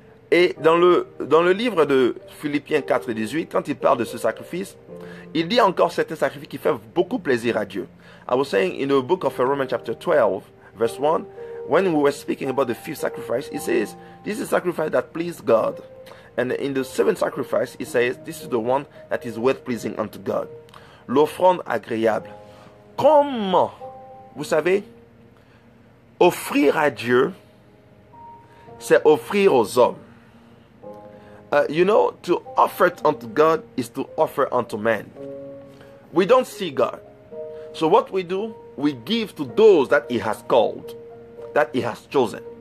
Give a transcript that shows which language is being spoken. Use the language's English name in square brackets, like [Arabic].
[French] Et dans le livre de Philippiens 4:18, quand il parle de ce sacrifice, il dit encore c'est un sacrifice qui fait beaucoup plaisir à Dieu. [English] I was saying in the book of Romans chapter 12, verse 1, when we were speaking about the 5th sacrifice, it says, this is a sacrifice that pleased God. And in the 7th sacrifice, it says, this is the one that is well pleasing unto God. [French] L'offrande agréable. Comment, vous savez, offrir à Dieu, c'est offrir aux hommes. [English] You know, to offer unto God is to offer unto man. We don't see God. So what we do, we give to those that He has called, that He has chosen.